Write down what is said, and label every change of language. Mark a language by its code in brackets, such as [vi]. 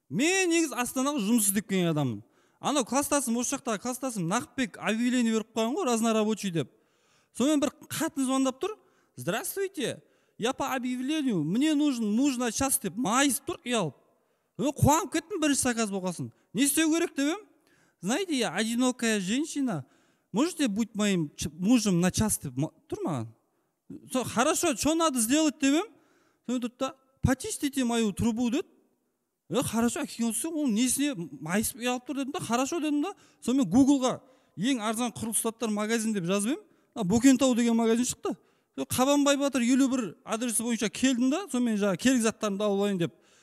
[kk] Мен негіз Астанаға жұмыс істеп келген адаммын. Анау класстасым, осы жақтағы класстасым Нақыпбек объявление беріп қойған ғой, разнорабочий деп. Сонымен бір қатын звондап тұр. [ru] Здравствуйте, я по объявлению, мне нужно час [kk] деп майысып тұр, ұялып. Қуанып кеттім, бірінші заказ болғасын. Не істеу керек деп ем? [ru] Знаете, я одинокая женщина, можете быть моим мужем на час [kk] деп тұр маған. [ru] Хорошо, что надо сделать [kk] деп ем? Сонымен тұрды да, [ru] почистите мою трубу [kk] деді. Хорошо, ол несіне майысып ұялып тұр дедім да, хорошо дедім да. Сонымен Google-ға ең арзан құрылыс заттар магазин деп жазып ем. Бөкентау деген магазин шықты. Қабанбай Батыр 51 адресі бойынша келдім да, сонымен жаңағы керек заттарымды алып алайын деп.